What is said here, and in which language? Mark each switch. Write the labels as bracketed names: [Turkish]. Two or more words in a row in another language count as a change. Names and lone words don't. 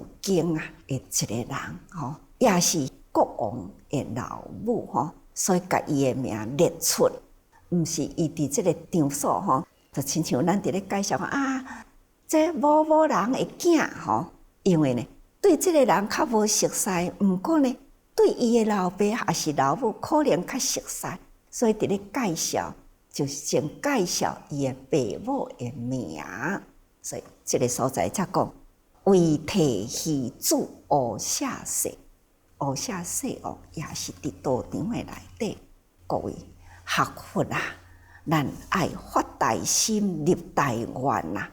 [Min Nan Chinese] 经啊的一个人吼，也是国王的老母吼，所以甲伊的名列出，毋是伊伫即个场所吼，就亲像咱伫咧介绍啊，这某某人的囝吼，因为呢对即个人较无熟悉，毋过呢对伊的老爸还是老母可能较熟悉，所以伫咧介绍就是先介绍伊的爸母的名，所以即个所在才讲为提戏子乌舍氏，乌舍氏哦，也是伫道场的内底。各位学佛啊，咱爱发大心，立大愿呐。